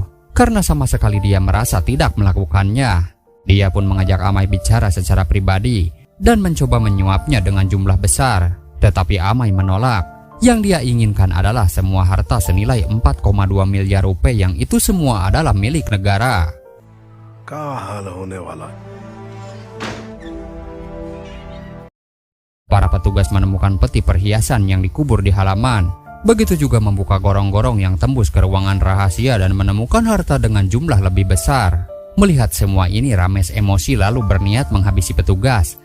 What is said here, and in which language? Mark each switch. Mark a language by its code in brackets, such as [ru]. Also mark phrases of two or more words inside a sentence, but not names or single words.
[id] Karena sama sekali dia merasa tidak melakukannya. Dia pun mengajak Amai bicara secara pribadi dan mencoba menyuapnya dengan jumlah besar. Tetapi Amai menolak. Yang dia inginkan adalah semua harta senilai 4,2 miliar rupiah yang itu semua adalah milik negara. [hi] क्या हाल होने वाला है? [id] Para petugas menemukan peti perhiasan yang dikubur di halaman. Begitu juga membuka gorong-gorong yang tembus ke ruangan rahasia dan menemukan harta dengan jumlah lebih besar. Melihat semua ini Ramesh emosi lalu berniat menghabisi petugas.